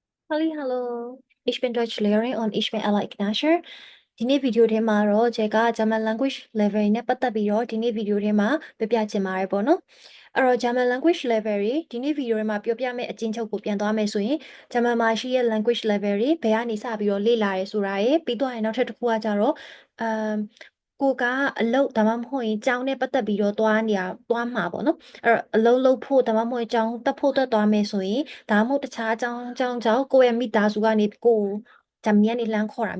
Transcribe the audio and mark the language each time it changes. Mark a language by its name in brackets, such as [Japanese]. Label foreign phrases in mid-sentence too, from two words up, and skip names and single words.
[German] Hallo, ich bin Deutschlehrerin und ich bin Ella Ignasher. [Burmese] ဒီနေ့ဗီဒီယိုထဲမှာတော့ကျွန်က [English] German language level [Burmese] နဲ့ပတ်သက်ပြီးတော့ဒီနေ့ဗီဒီယိုထဲမှာပြပြချင်ပါတယ်ပေါ့နော်။အဲ့တော့ [English] German language level [Burmese] တွေဒီနေ့ဗီဒီယိုထဲမှာပြောပြမယ့်အကျဉ်းချုပ်ကိုပြန်သွားမယ်ဆိုရင် German မှာရှိတဲ့ [English] language level [Burmese] တွေဘယ်ကနေစပြီးတော့လေ့လာရဲဆိုတာရယ်ပြီးတော့ရင်နောက်ထပ်တစ်ခုကကြတော့ ကိုကအလုပ်ဒါမှမဟုတ်ရင်ကျောင်းနဲ့ပတ်သက်ပြီးတော့သွားမှာပေါ့နော်အဲ့တော့အလုပ်လုပ်ဖို့ဒါမှမဟုတ်ကျောင်းတက်ဖို့သွားမယ်ဆိုရင်ဒါမှမဟုတ်တခြားကျောင်းကြောင့်ကိုယ့်ရဲ့မိသားစုကနေကိုဂျာမနီကနေလှမ်းခေါ်တာ